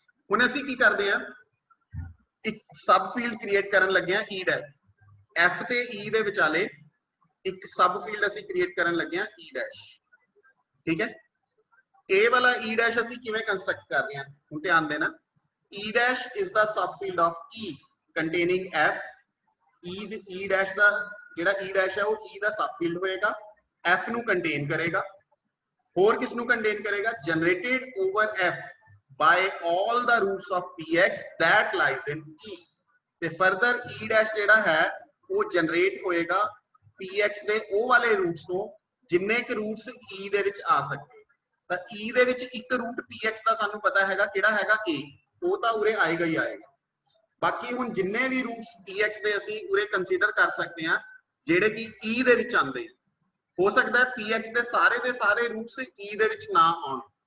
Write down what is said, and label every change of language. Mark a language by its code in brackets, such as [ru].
[pa] ਹੁਣ ਅਸੀਂ ਕੀ ਕਰਦੇ ਆ ਇੱਕ ਸਬ ਫੀਲਡ ਕ੍ਰੀਏਟ ਕਰਨ ਲੱਗੇ ਆ E dash. f ਤੇ E ਦੇ ਵਿਚਾਲੇ ਇੱਕ ਸਬ ਫੀਲਡ ਅਸੀਂ ਕ੍ਰੀਏਟ ਕਰਨ ਲੱਗੇ ਆ E dash, ਠੀਕ ਹੈ. ਇਹ ਵਾਲਾ E dash ਅਸੀਂ ਕਿਵੇਂ ਕੰਸਟਰਕਟ ਕਰ ਰਹੇ ਹਾਂ ਹੁਣ ਧਿਆਨ ਦੇਣਾ. [en] E dash is the subfield of E containing f. [pa] E dash ਦਾ ਜਿਹੜਾ E dash ਹੈ ਉਹ E ਦਾ subfield ਹੋਏਗਾ, f ਨੂੰ ਕੰਟੇਨ ਕਰੇਗਾ. ਹੋਰ ਕਿਸ ਨੂੰ ਕੰਟੇਨ ਕਰੇਗਾ? [en] generated over f by all the roots of px that lies in E. [pa] ਤੇ further E dash ਜਿਹੜਾ ਹੈ ਉਹ ਜਨਰੇਟ ਹੋਏਗਾ px ਦੇ ਉਹ ਵਾਲੇ ਰੂਟਸ ਤੋਂ ਜਿੰਨੇ ਕਿ ਰੂਟਸ E ਦੇ ਵਿੱਚ ਆ ਸਕਦੇ. ਤਾਂ E ਦੇ ਵਿੱਚ ਇੱਕ ਰੂਟ px ਦਾ ਸਾਨੂੰ ਪਤਾ ਹੈਗਾ ਕਿਹੜਾ ਹੈਗਾ A, ਉਹ ਤਾਂ ਉਰੇ ਆਏਗਾ ਹੀ ਆਏਗਾ. ਬਾਕੀ ਹੁਣ ਜਿੰਨੇ ਵੀ ਰੂਟਸ px ਦੇ ਅਸੀਂ ਉਰੇ ਕੰਸੀਡਰ ਕਰ ਸਕਦੇ ਹਾਂ ਜਿਹੜੇ ਕਿ E ਦੇ ਵਿੱਚ ਆਉਂਦੇ, ਹੋ ਸਕਦਾ ਹੈ px ਦੇ ਸਾਰੇ ਰੂਟਸ E ਦੇ ਵਿੱਚ ਨਾ ਆਉਣ.